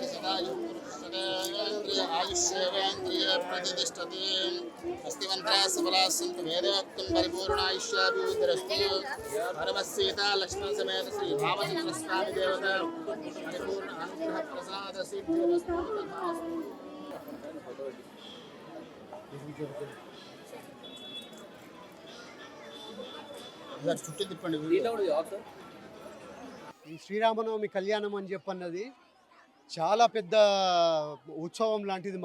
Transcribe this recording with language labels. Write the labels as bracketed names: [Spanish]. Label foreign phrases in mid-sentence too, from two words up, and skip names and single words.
[Sanskrit] सदायुः पुरुषेन्द्रिय आयुष्येवेन्द्रिय प्रतिष्ठति अस्तिमन्त्राः सफलाः सन्तु वेदोक्तं परिपूर्णायुष्याभिवृद्धिरस्तु परमसीता लक्ष्मण समेत श्री रामचंद्र स्वामी देवता परिपूर्ण अनुग्रह प्रसाद सिद्धिरस्तु तथास्तु। [Telugu] చుట్టూ తిప్పండి. ఈ శ్రీరామనవమి కళ్యాణం అని చెప్పన్నది చాలా పెద్ద ఉత్సవం లాంటిది.